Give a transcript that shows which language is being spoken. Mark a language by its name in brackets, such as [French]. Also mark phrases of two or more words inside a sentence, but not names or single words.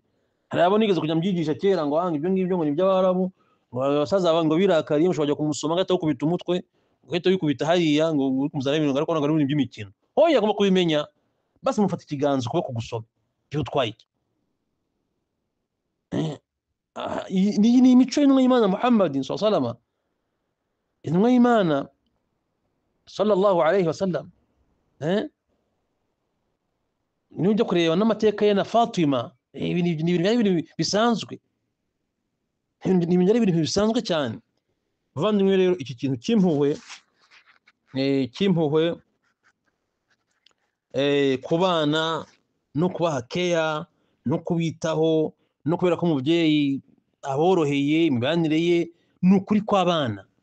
[Kinyarwanda] Hari abo nigeze kujya mbyigisha kera ngo ibyo ngibyo ngo ni iby'Abarabu, abasaza ngo birakariye mushobora kumusoma agahita gukubita umutwe, ugahita wikubita hariya ngo uri kumuzana ibintu ariko ntabwo ari ibintu by'imikino. Oya, agomba kubimenya. Basi mufata ikiganza kuba kugusoma cyo utwaye iki. Ni imico y'intumwa y'Imana Muhammad [Arabic] صلى الله عليه وسلم, [Kinyarwanda] intumwa y'Imana [Arabic] صلى الله عليه وسلم. [Kinyarwanda] Ni ujya kureba n'amateka ye na Fatima, ni ibintu bisanzwe, ni ibintu bisanzwe cyane. Bavandimwe rero, iki kintu cy'impuhwe ku bana no kubaha keya no kubitaho no kubera ko umubyeyi aboroheye imibanire ye, ni ukuri kw'abana.